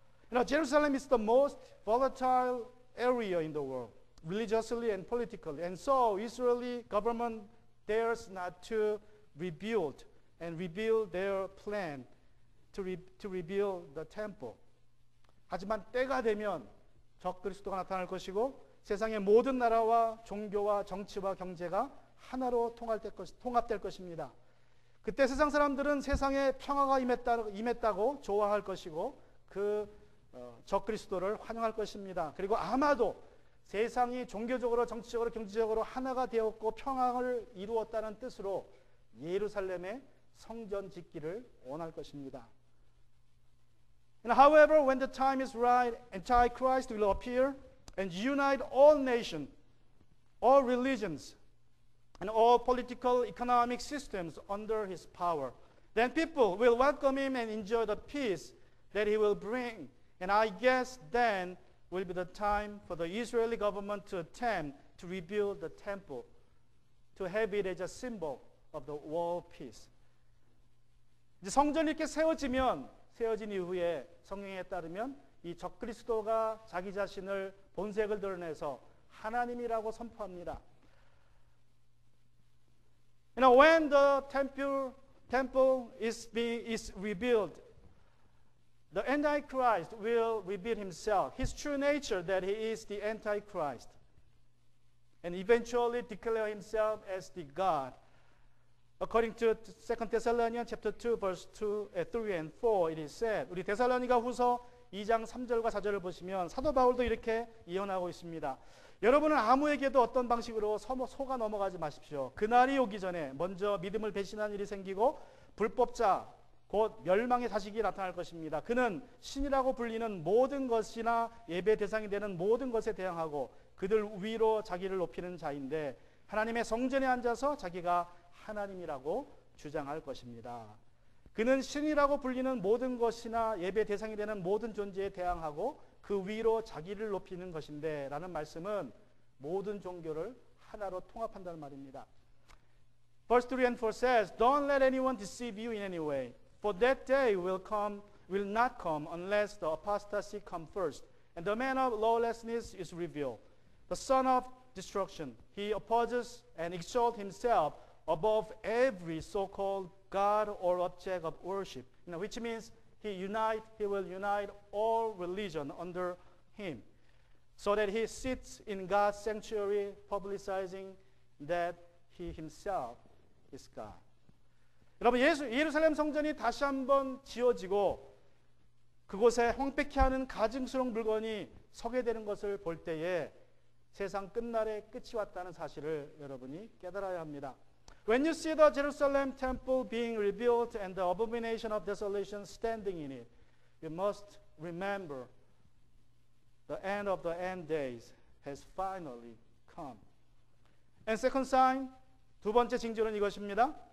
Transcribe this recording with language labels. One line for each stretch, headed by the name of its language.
English: You know, Jerusalem is the most volatile area in the world, religiously and politically. And so Israeli government dares not to rebuild their plan to rebuild the temple.
Korean: 하지만 때가 되면 적그리스도가 나타날 것이고 세상의 모든 나라와 종교와 정치와 경제가 하나로 통합될 것입니다. 그때 세상 사람들은 세상에 평화가 임했다고 좋아할 것이고 그 적그리스도를 환영할 것입니다. 그리고 아마도 세상이 종교적으로 정치적으로 경제적으로 하나가 되었고 평화를 이루었다는 뜻으로 예루살렘에 성전 짓기를 원할 것입니다.
English: And however, when the time is right, Antichrist will appear and unite all nations, all religions, and all political economic systems under his power. Then people will welcome him and enjoy the peace that he will bring. And I guess then will be the time for the Israeli government to attempt to rebuild the temple, to have it as a symbol of the world peace.
Korean: 이제 성전이 이렇게 세워진 이후에 성경에 따르면 이 적그리스도가 자기 자신을 본색을 드러내서 하나님이라고 선포합니다.
English: You know, when the temple is rebuilt, the Antichrist will reveal himself, his true nature, that he is the Antichrist. and eventually declare himself as the God. According to 2 Thessalonians chapter 2 verse 3 and 4 it is said,
Korean: 우리 데살로니가 후서 2장 3절과 4절을 보시면 사도 바울도 이렇게 예언하고 있습니다. 여러분은 아무에게도 어떤 방식으로 속아 넘어가지 마십시오. 그날이 오기 전에 먼저 믿음을 배신한 일이 생기고 불법자 곧 멸망의 자식이 나타날 것입니다. 그는 신이라고 불리는 모든 것이나 예배 대상이 되는 모든 것에 대항하고 그들 위로 자기를 높이는 자인데 하나님의 성전에 앉아서 자기가 하나님이라고 주장할 것입니다. 그는 신이라고 불리는 모든 것이나 예배 대상이 되는 모든 존재에 대항하고 그 위로 자기를 높이는 것인데 라는 말씀은 모든 종교를 하나로 통합한다는 말입니다.
English: Verse 3 and 4 says, Don't let anyone deceive you in any way. For that day will not come unless the apostasy come first, and the man of lawlessness is revealed, the son of destruction. He opposes and exalts himself above every so-called God or object of worship, which means he will unite all religion under him, so that he sits in God's sanctuary, publicizing that he himself is God.
Korean: 여러분, 예루살렘 성전이 다시 한번 지어지고 그곳에 황폐케 하는 가증스러운 물건이 서게 되는 것을 볼 때에 세상 끝날의 끝이 왔다는 사실을 여러분이 깨달아야 합니다.
English: When you see the Jerusalem temple being rebuilt and the abomination of desolation standing in it, you must remember the end of the end days has finally come. And second sign,
Korean: 두 번째 징조는 이것입니다.